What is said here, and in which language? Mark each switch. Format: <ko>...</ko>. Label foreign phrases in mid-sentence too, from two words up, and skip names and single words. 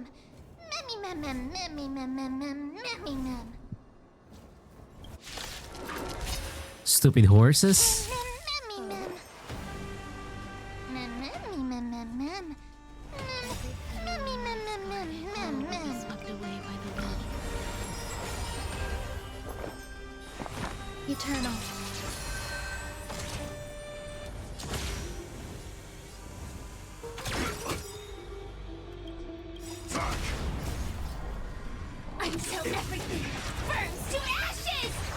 <en>Memmy, mem, mem, memmy, mem, mem, mem, memmy, mem. Stupid horses. Memmy, mem. Mem, memmy, mem, mem, mem. Memmy, mem, mem, mem, mem, mem. Swept away by the wind. Eternal. Until everything burns to ashes!</en>